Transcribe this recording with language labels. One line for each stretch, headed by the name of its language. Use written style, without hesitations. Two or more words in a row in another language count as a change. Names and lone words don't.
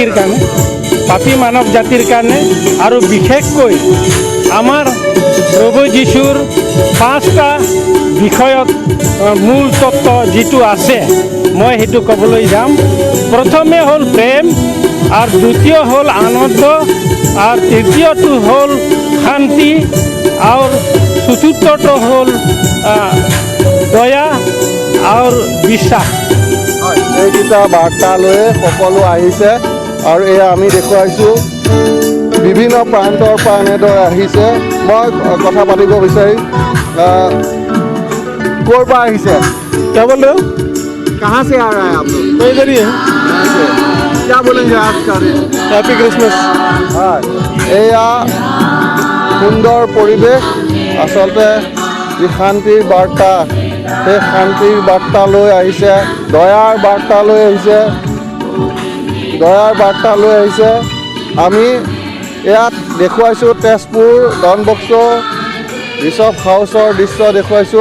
Assamese: জাতিৰ কাৰণে আৰু বিশেষকৈ আমাৰ প্ৰভু যীশুৰ 5টা বিষয়ত মূল তত্ত্ব যিটো আছে মই সেইটো ক'বলৈ যাম প্ৰথমে হ'ল প্ৰেম আৰু দ্বিতীয় হ'ল আনন্দ আৰু তৃতীয়টো হ'ল শান্তি আৰু চতুৰ্থটো হ'ল দয়া আৰু বিশ্বাস হয় এইকেইটা বাৰ্তা লৈ সকলো আহিছে আৰু এয়া আমি দেখুৱাইছোঁ বিভিন্ন প্ৰান্তৰ পৰা এনেদৰে আহিছে মই কথা পাতিব বিচাৰিম ক'ৰ পৰা আহিছে
Hindi: क्या बोल रहे हो कहाँ से आ रहा है आप लोग मैं इधर ही है यहाँ से क्या बोलेंगे आज का दिन
English: happy Christmas
Assamese: হয় এয়া সুন্দৰ পৰিৱেশ আচলতে যি শান্তিৰ বাৰ্তা সেই শান্তিৰ বাৰ্তা লৈ আহিছে দয়াৰ বাৰ্তা লৈ আহিছে আমি ইয়াত দেখুৱাইছোঁ তেজপুৰ ডন বস্কো বিশ্বপ হাউচৰ দৃশ্য দেখুৱাইছোঁ